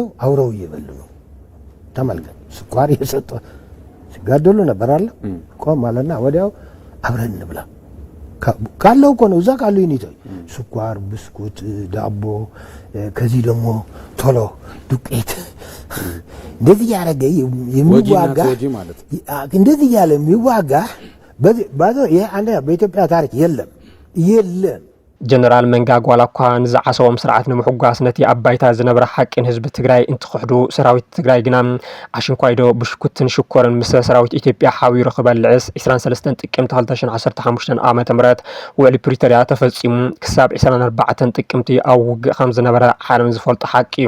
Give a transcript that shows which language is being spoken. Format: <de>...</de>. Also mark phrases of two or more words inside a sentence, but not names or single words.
<am>አውረው እየበሉ ነው ተመልከት ስኳር እየሰጡ ሲጋደሉ ነበር አለ ቆም አለና ወዲያው አብረን እንብላ ካለው እኮ ነው እዛ ካለው ይኒተው ስኳር ብስኩት ዳቦ ከዚህ ደግሞ ቶሎ ዱቄት እንደዚህ ያረገ የሚዋጋ እንደዚህ ያለ የሚዋጋ ባዶ ይሄ አንደ በኢትዮጵያ ታሪክ የለም</am> <ti>ጀነራል መንጋግ ዋላኳ ንዝዓሰቦም ስርዓት ንምሕጓስ ነቲ ኣብ ባይታ ዝነበረ ሓቂን ህዝቢ ትግራይ እንትኽሕዱ ሰራዊት ትግራይ ግና ኣሽንኳይዶ ብሽኩትን ሽኮርን ምስ ሰራዊት ኢትዮጵያ ሓቢሩ ክበልዕስ 23 ጥቅምቲ 2015 ዓመተ ምህረት ውዕሊ ፕሪቶሪያ ተፈጺሙ ክሳብ 24 ጥቅምቲ ኣብ ውግእ ከም ዝነበረ ሓለም ዝፈልጦ ሓቂ እዩ</ti>